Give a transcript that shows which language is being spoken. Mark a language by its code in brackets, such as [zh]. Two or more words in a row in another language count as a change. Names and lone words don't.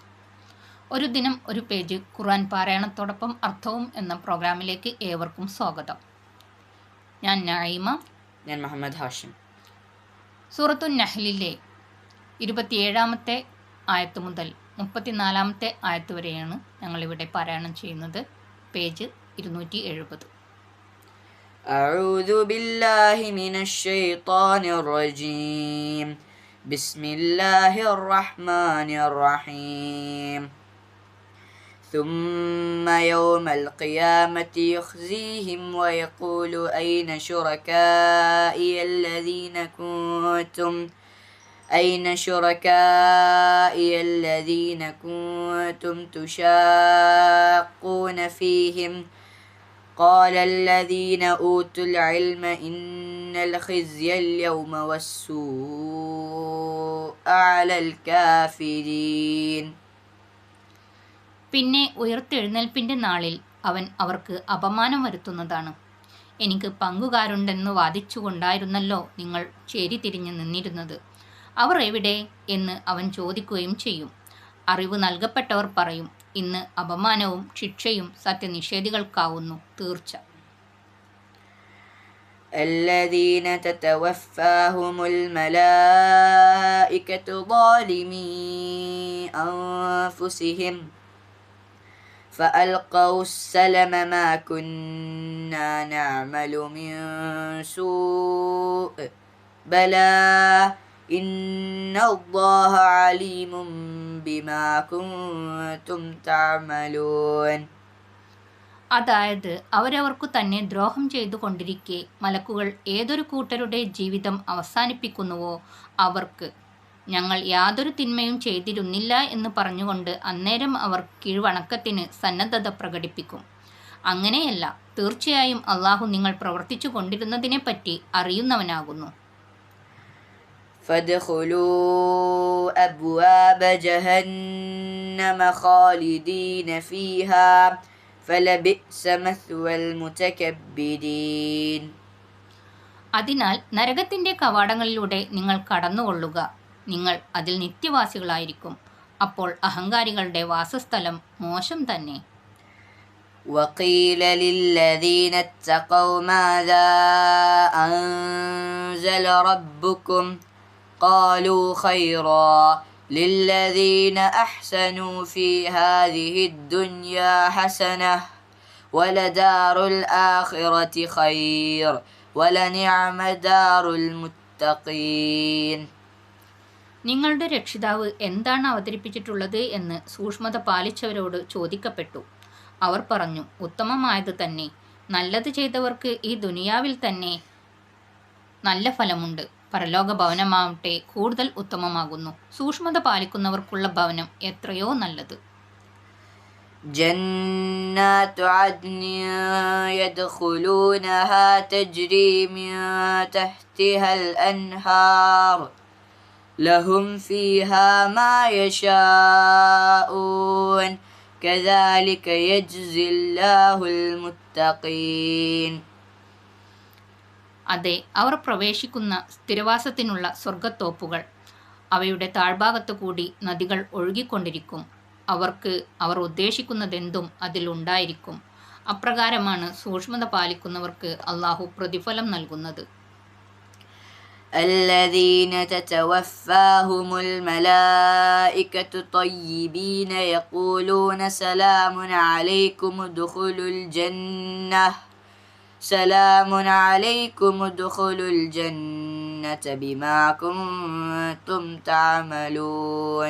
[ml] ഒരു ദിനം ഒരു പേജ് ഖുർആൻ പാരായണത്തോടൊപ്പം അർത്ഥവും എന്ന പ്രോഗ്രാമിലേക്ക് ഏവർക്കും സ്വാഗതം. ഞാൻ നഈമ. ഞാൻ മുഹമ്മദ് ഹാഷിം. സൂറത്തുൻ നഹ്ലിലെ 27-ാമത്തെ ആയത്ത് മുതൽ 34-ാമത്തെ ആയത്ത് വരെയാണ് ഞങ്ങളിവിടെ പാരായണം ചെയ്യുന്നത്. പേജ് 270. [ar] أعوذ بالله من الشيطان الرجيم بسم الله الرحمن الرحيم ثم يوم القيامة يخزيهم ويقول أين شركائي الذين كنتم تشاقون فيهم قال الذين أوتوا العلم إن الخزي اليوم والسوء على الكافرين. [ml] പിന്നെ ഉയർത്തെഴുന്നേൽപ്പിൻ്റെ നാളിൽ അവൻ അവർക്ക് അപമാനം വരുത്തുന്നതാണ്. എനിക്ക് പങ്കുകാരുണ്ടെന്ന് വാദിച്ചുകൊണ്ടായിരുന്നല്ലോ നിങ്ങൾ ചേരിതിരിഞ്ഞ് നിന്നിരുന്നത്. അവർ എവിടെ എന്ന് അവൻ ചോദിക്കുകയും ചെയ്യും. അറിവ് നൽകപ്പെട്ടവർ പറയും, ഇന്ന് അപമാനവും ശിക്ഷയും സത്യനിഷേധികൾക്കാവുന്നു തീർച്ച. [ar] الذين تتوفاهم الملائكة ظالمي أنفسهم فألقوا السلم ما كنا نعمل من سوء بلى إن الله عليم بما كنتم تعملون. [ml] അതായത് അവരവർക്കു തന്നെ ദ്രോഹം ചെയ്തുകൊണ്ടിരിക്കെ മലക്കുകൾ ഏതൊരു കൂട്ടരുടെ ജീവിതം അവസാനിപ്പിക്കുന്നുവോ അവർക്ക് ഞങ്ങൾ യാതൊരു തിന്മയും ചെയ്തിരുന്നില്ല എന്ന് പറഞ്ഞുകൊണ്ട് അന്നേരം അവർ കീഴ്വണക്കത്തിന് സന്നദ്ധത പ്രകടിപ്പിക്കും. അങ്ങനെയല്ല, തീർച്ചയായും അള്ളാഹു നിങ്ങൾ പ്രവർത്തിച്ചു കൊണ്ടിരുന്നതിനെപ്പറ്റി അറിയുന്നവനാകുന്നു. [ar] فادخلوا أبواب جهنم خالدين فيها فلبئس مثوى المتكبرين. [ml] അതിനാൽ നരകത്തിൻ്റെ കവാടങ്ങളിലൂടെ നിങ്ങൾ കടന്നുകൊള്ളുക, നിങ്ങൾ അതിൽ നിത്യവാസികളായിരിക്കും. അപ്പോൾ അഹങ്കാരികളുടെ വാസസ്ഥലം മോശം തന്നെ. [ar] وقيل للذين اتقوا ماذا أنزل ربكم قالوا خيرا للذين أحسنوا في هذه الدنيا حسنة ولدار الآخرة خير ولنعم دار المتقين. [ml] നിങ്ങളുടെ രക്ഷിതാവ് എന്താണ് അവതരിപ്പിച്ചിട്ടുള്ളത് എന്ന് സൂക്ഷ്മത പാലിച്ചവരോട് ചോദിക്കപ്പെട്ടു. അവർ പറഞ്ഞു, ഉത്തമമായത് തന്നെ. നല്ലത് ചെയ്തവർക്ക് ഈ ദുനിയാവിൽ തന്നെ നല്ല ഫലമുണ്ട്. പരലോക ഭവനമാവട്ടെ കൂടുതൽ ഉത്തമമാകുന്നു. സൂക്ഷ്മത പാലിക്കുന്നവർക്കുള്ള ഭവനം എത്രയോ നല്ലത്. [ar] جنات عدن يدخلونها تجري من تحتها الأنهار لهم فيها ما يشاءون كذلك يجزي الله المتقين. [ml] അതെ, അവർ പ്രവേശിക്കുന്ന സ്ഥിരവാസത്തിനുള്ള സ്വർഗത്തോപ്പുകൾ. അവയുടെ താഴ്ഭാഗത്തു കൂടി നദികൾ ഒഴുകിക്കൊണ്ടിരിക്കും. അവർക്ക് അവർ ഉദ്ദേശിക്കുന്നതെന്തും അതിലുണ്ടായിരിക്കും. അപ്രകാരമാണ് സൂക്ഷ്മത പാലിക്കുന്നവർക്ക് അള്ളാഹു പ്രതിഫലം നൽകുന്നത്. [ar] الذين تتوفاهم الملائكة طيبين يقولون سلام عليكم ادخلوا الجنة بما كنتم تعملون.